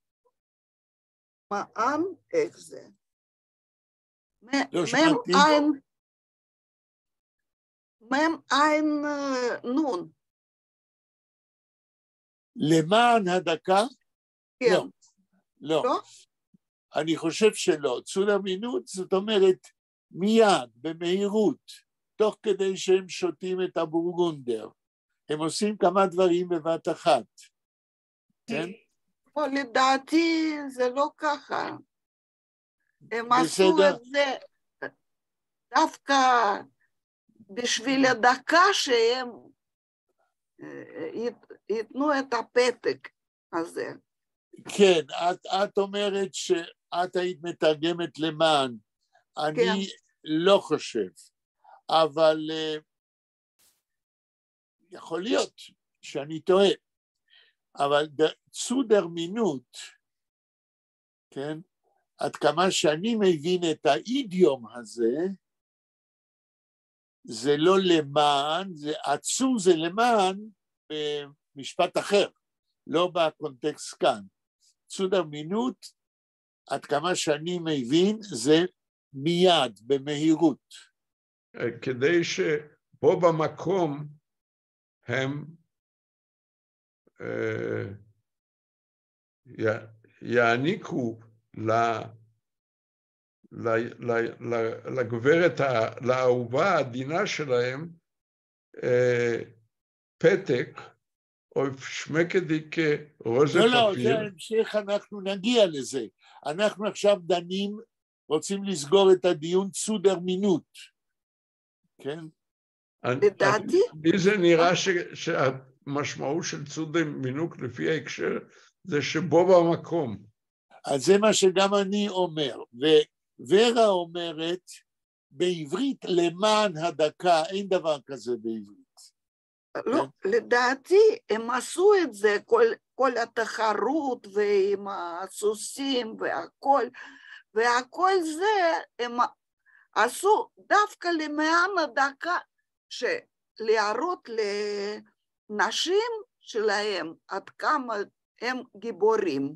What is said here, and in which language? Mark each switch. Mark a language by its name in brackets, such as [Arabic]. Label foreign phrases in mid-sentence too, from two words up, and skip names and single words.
[Hebrew] מען, איך זה? לא שמעתי. מם עין נון. למען הדקה? כן. לא. לא? אני חושב שלא. [Yiddish] צו דער מינוט [Hebrew] זאת אומרת מיד, במהירות, תוך כדי שהם שותים את הבורגונדר. הם עושים כמה דברים בבת אחת. כן? לדעתי זה לא ככה. הם עשו את זה דווקא בשביל הדקה שהם ייתנו את הפתק הזה. כן, את אומרת שאת היית מתרגמת למען. אני לא חושב, אבל יכול להיות שאני טועה. [Yiddish] אבל צו דער מינוט, [Hebrew] כן, עד כמה שאני מבין את האידיום הזה, זה לא למען, זה עצו זה למען במשפט אחר, לא בקונטקסט כאן. [Yiddish] צו דער מינוט, [Hebrew] עד כמה שאני מבין, זה מיד, במהירות. כדי שפה במקום הם יעניקו לגברת, לאהובה העדינה שלהם, פתק, או שמקדי כרוז פפיר. לא, זה ההמשך, אנחנו נגיע לזה. אנחנו עכשיו דנים, רוצים לסגור את הדיון [Yiddish] צו דער מינוט. [Hebrew] כן? לדעתי? לי זה נראה שהמשמעות של [Yiddish] צו דער מינוט [Hebrew] לפי ההקשר, זה שבו במקום. אז זה מה שגם אני אומר, ורה אומרת, בעברית למען הדקה, אין דבר כזה בעברית. לא, לדעתי הם עשו את זה, כל התחרות ועם הסוסים והכל זה, הם עשו דווקא למען הדקה, להראות הנשים שלהם, עד כמה הם גיבורים.